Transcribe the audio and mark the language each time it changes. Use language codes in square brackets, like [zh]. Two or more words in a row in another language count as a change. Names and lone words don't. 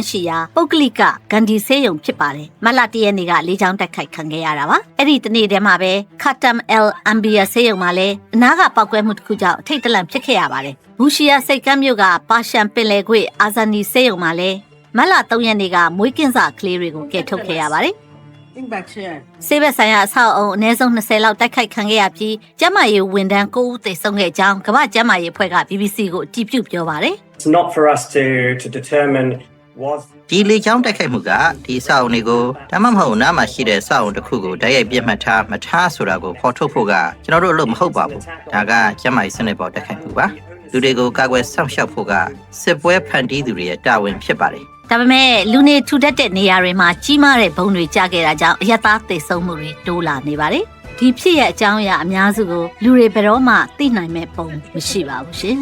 [my] ရှိရာပုဂ္ဂလိကဂန္ဒီဆေးရုံဖြစ်ပါတယ်။မလတရက်နေ့ကလေကြောင်းတိုက်ခိုက်ခံခဲ့ရတာပါ။အဲ့ဒီတနေ့တည်းမှာပဲခါတမ်အယ်အမ်ဘီယာဆေးရုံမှာလည်းအနားကပောက်ကွဲမှုတစ်ခုကြောင့်ထိတ်တလန့်ဖြစ်ခဲ့ရပါတယ်။ဘူရှီယာစိတ်ကမ်းမြို့ကပါရှန်ပင်လယ်ကွေ့အာဇာနီဆေးရုံမှာလည်းမလ3ရက်နေ့ကမွေးကင်းစကလေးတွေကိုကယ်ထုတ်ခဲ့ရပါတယ်။ဆေးဘက်ဆိုင်ရာအဆောက်အအုံအနည်းဆုံး20လောက်တိုက်ခိုက်ခံခဲ့ရပြီးကျန်းမာရေးဝန်ထမ်း9ဦးသေဆုံးခဲ့ကြောင်းကမ္ဘာ့ကျန်းမာရေးအဖွဲ့က BBC ကိုအတည်ပြုပြောပါတယ်။ [en] It's not for us to determine was [my] ဒီလေချောင်းတိုက်ခိုက်မှုကဒီအဆောက်အုံတွေကိုဒါမှမဟုတ်နားမှာရှိတဲ့အဆောက်အုံတစ်ခုကိုတိုက်ရိုက်ပြစ်မှတ်ထားမထားဆိုတာကိုဖော်ထုတ်ဖို့ကကျွန်တော်တို့အလုပ်မဟုတ်ပါဘူးဒါကကျန်းမာရေးစနစ်ပေါ်တိုက်ခိုက်မှုပါလူတွေကိုကာကွယ်စောင့်ရှောက်ဖို့ကစစ်ပွဲဖန်တီးသူတွေရဲ့တာဝန်ဖြစ်ပါတယ် ဒါပေမဲ့လူနေထူထပ်တဲ့နေရာတွေမှာကြီးမားတဲ့ဘုံတွေကျခဲ့တာကြောင့်အယက်သားသေဆုံးမှုတွေတိုးလာနေပါတယ်ဒီဖြစ်ရဲ့အကြောင်းအရာအများစုကိုလူတွေဘယ်တော့မှသိနိုင်မဲ့ပုံမရှိပါဘူးရှင်